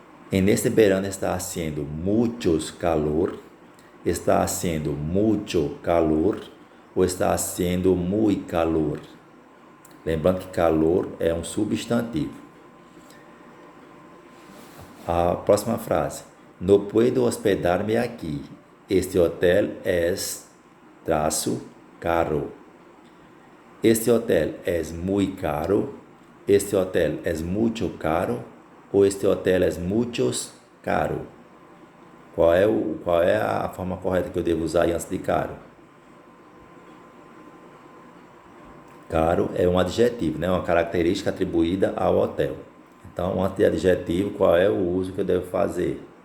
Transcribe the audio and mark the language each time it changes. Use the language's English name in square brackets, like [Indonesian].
[Spanish] En este verano está haciendo muchos calor, está haciendo mucho calor ou está haciendo muy calor? [Portuguese] Lembrando que calor é um substantivo. A próxima frase: [Spanish] no puedo hospedar-me aqui. Este hotel es caro. Este hotel es muy caro. Este hotel es mucho caro ou este hotel es muchos caro? [Portuguese] Qual é a forma correta que eu devo usar antes de caro? Caro é um adjetivo, né? Uma característica atribuída ao hotel. Então, antes de adjetivo, qual é o uso que eu devo fazer?